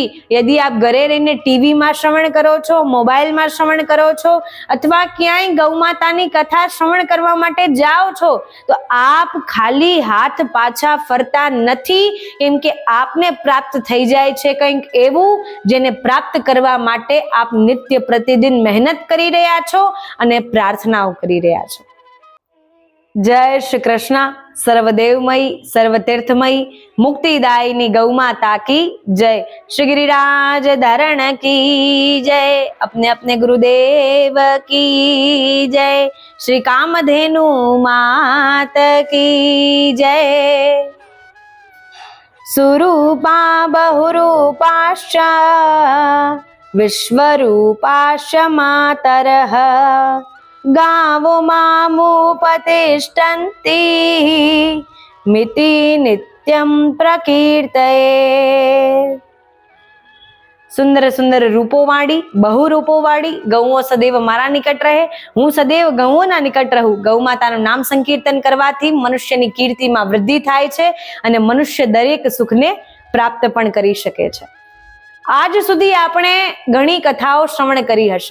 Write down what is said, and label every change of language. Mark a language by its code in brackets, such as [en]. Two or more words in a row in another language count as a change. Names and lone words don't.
[gu] યદિ આપ ઘરે રહીને ટીવીમાં શ્રવણ કરો છો, મોબાઈલમાં શ્રવણ કરો છો અથવા ક્યાંય ગૌ માતાની કથા શ્રવણ કરવા માટે જાઓ છો તો આપ ખાલી હાથ પાછા ફરતા નથી, કેમ કે આપને પ્રાપ્ત થઈ જાય છે કંઈક એવું જેને પ્રાપ્ત કરવા માટે આપ નિત્ય પ્રતિદિન મહેનત કરી રહ્યા છો અને પ્રાર્થનાઓ કરી રહ્યા છો. જય શ્રી કૃષ્ણ. [hi] सर्वदेवमय सर्वतीर्थमय मुक्तिदायिनी गौ माता की जय. શ્રી गिरिराज धरण की जय. अपने अपने गुरुदेव की जय. श्री कामधेनु मात की जय. [sa] सुरूपा बहुरूपाश्च विश्वरूपाश्च मातरः गावो मामुपतिष्ठन्ति मिति नित्यं प्रकीर्तये. [gu] સુંદર સુંદર રૂપોવાળી, બહુ રૂપોવાળી ગૌઓ સદૈવ મારા નિકટ રહે, હું સદૈવ ગૌઓના નિકટ રહું. ગૌ માતાનું નામ સંકીર્તન કરવાથી મનુષ્યની કીર્તિમાં વૃદ્ધિ થાય છે અને મનુષ્ય દરેક સુખને પ્રાપ્ત પણ કરી શકે છે. આજ સુધી આપણે ઘણી કથાઓ શ્રવણ કરી હશે.